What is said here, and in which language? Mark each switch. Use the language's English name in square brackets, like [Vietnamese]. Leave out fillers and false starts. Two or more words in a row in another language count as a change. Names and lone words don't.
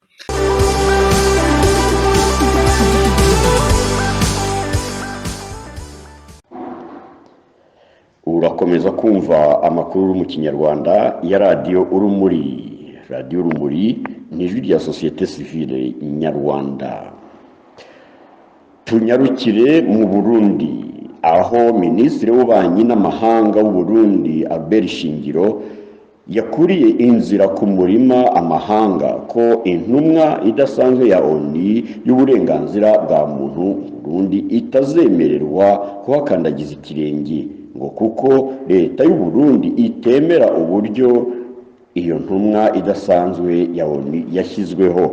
[Kinyarwanda] urakomeza kumva amakuru mu kinyarwanda ya radiyo urumuri ni ijwi rya sosiyete sivile nyarwanda. Tunyarukire mu Burundi aho minisitiri w'ububanyi n'amahanga w'u Burundi Albert Shingiro yakuriye inzira ku murima amahanga ko intumwa idasanzwe ya ONU y'uburenganzira bwa muntu mu Burundi itazemererwa kuhakandagiza ikirenge ngo kuko leta y'u Burundi itemera uburyo iyo ntumwa idasanzwe ya ONU yashyizweho.